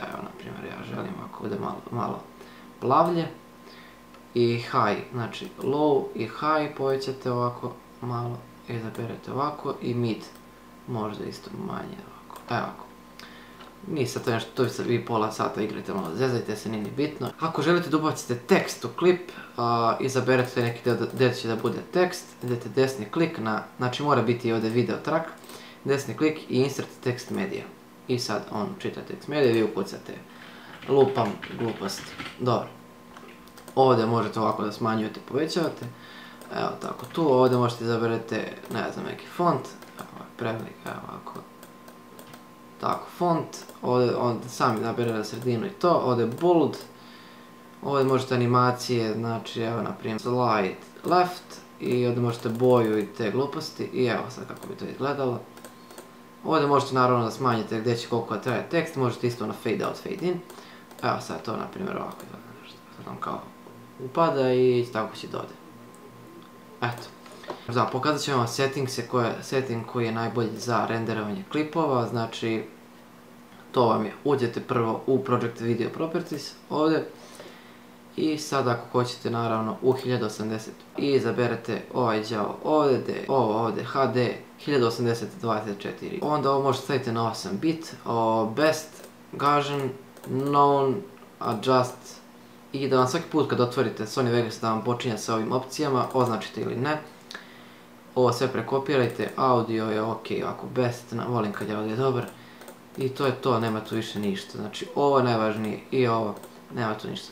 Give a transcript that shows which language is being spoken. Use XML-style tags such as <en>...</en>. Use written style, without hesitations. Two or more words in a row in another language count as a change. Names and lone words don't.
<bs>Evo na primjer ja želim ako bude malo plavlje i high, znači low i high povećate ovako malo, izaberete ovako i mid možda isto manje ovako, evo ovako. Nije sad to nešto, to vi pola sata igrate malo, zezajte se, nije ni bitno. Ako želite da ubacite tekst u klip, izaberete neki deo gdje će da bude tekst, idete desni klik znači mora biti ovdje</bs> <en>video track,</en> <bs>desni klik i</bs> <en>insert text media.</en> <bs>I sad on čita</bs> <en>text media,</en> <bs>vi ukucate lupam glupost. Dobro. Ovdje možete ovako da smanjujete, povećavate. Evo tako tu, ovdje možete izaberete, ne znam, neki font. Evo prevelik, evo ovako. Tako, font. Ovdje sami nabere na sredinu i to. Ovdje bold. Ovdje možete animacije, znači evo na primjer</bs> <en>slide left.</en> <bs>I ovdje možete boju i te gluposti. I evo sad kako bi to izgledalo. Ovdje možete naravno da smanjite gdje će koliko traje tekst. Možete isto na</bs> <en>fade out, fade in.</en> <bs>Evo sad to na primjer ovako izgleda. Sad vam kao upada i tako će dode. Eto. Pokazat ću vam setting koji je najbolji za renderovanje klipova, znači to vam je, uđete prvo u Project Video Properties ovdje i sad ako hoćete naravno u 1080 i izaberete ovaj đavo ovdje, ovo ovdje HD 1080-24, onda ovo možete staviti na 8 bit, best, Gaussian, known, adjust i da vam svaki put kad otvorite Sony Vegas da vam počinje sa ovim opcijama, označite ili ne. Ovo sve prekopirajte, audio je ok, ovako best, volim kad je audio dobar. I to je to, nema tu više ništa, znači ovo je najvažnije i ovo, nema tu ništa.</bs>